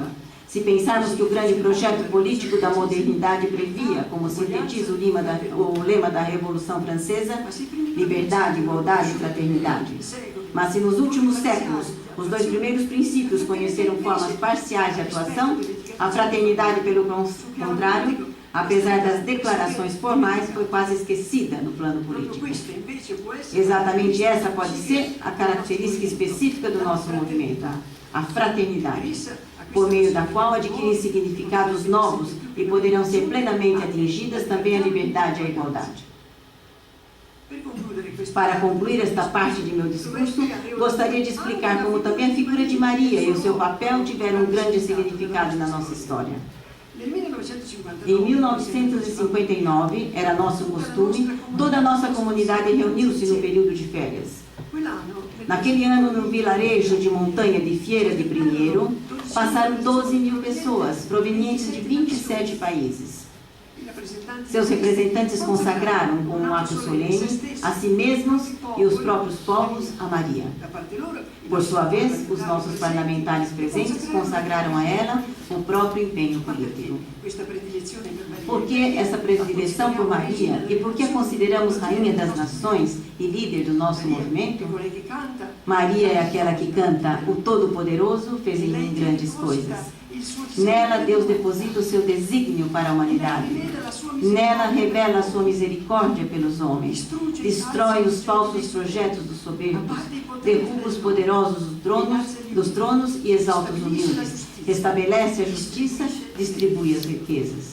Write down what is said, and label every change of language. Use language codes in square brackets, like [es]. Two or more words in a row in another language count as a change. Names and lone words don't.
[pt] Se pensarmos que o grande projeto político da modernidade previa, como sintetiza o lema da Revolução Francesa, liberdade, igualdade e fraternidade. Mas se nos últimos séculos os dois primeiros princípios conheceram formas parciais de atuação, a fraternidade, pelo contrário, apesar das declarações formais, foi quase esquecida no plano político. [it] Proprio questa invece può essere [pt] Exatamente essa pode ser a característica específica do nosso movimento, a fraternidade, por meio da qual adquirem significados novos e poderão ser plenamente atingidas também a liberdade e a igualdade. [it] Per concludere questa [pt] Para concluir esta parte de meu discurso, gostaria de explicar como também a figura de Maria e o seu papel tiveram um grande significado na nossa história. [it] nel 1959 [pt] Em 1959, era nosso costume, toda a nossa comunidade reuniu-se no período de férias. [it] quell'anno [pt] Naquele ano, no vilarejo de montanha de Fiera de Primeiro, passaram 12.000 pessoas, provenientes de 27 países. [it] i rappresentanti [pt] Seus representantes consagraram com um ato solene a si mesmos e os próprios povos a Maria. [it] da parte loro [pt] Por sua vez, os nossos parlamentares presentes consagraram a ela o próprio empenho político. [it] questa predilezione per Maria. [pt] Por que essa predileção por Maria e por que a consideramos rainha das nações e líder do nosso movimento? [it] Colei che canta, [pt] Maria é aquela que canta: o Todo-Poderoso fez em mim grandes coisas. [it] il suo [pt] Nela, Deus deposita o seu desígnio para a humanidade. Nela, revela a sua misericórdia pelos homens. Destrói os falsos projetos dos soberbos. Derruba os poderosos dos tronos e exalta os humildes. Restabelece a justiça, distribui as riquezas.